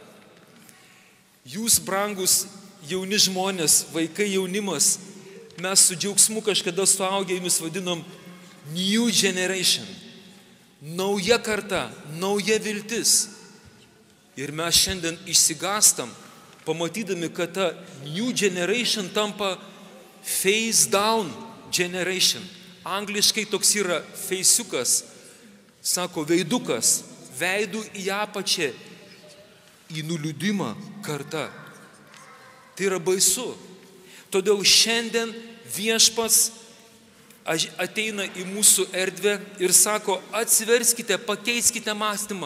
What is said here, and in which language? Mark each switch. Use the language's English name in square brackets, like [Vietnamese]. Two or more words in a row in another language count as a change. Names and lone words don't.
[Lithuanian] Jūs, brangus jauni žmonės, vaikai, jaunimas, mes su džiaugsmu kažkada suaugę jumis vadinom [English] new generation, [Lithuanian] nauja karta, nauja viltis. Ir mes šiandien išsigastam, pamatydami, kad ta [English] new generation [Lithuanian] tampa [English] face down generation. [Lithuanian] Angliškai toks yra feisiukas, sako veidukas, veidų į apačią, į nuliūdimą karta. Tai yra baisu. Todėl šiandien Viešpats ateina į mūsų erdvę ir sako, atsiverskite, pakeiskite mąstymą.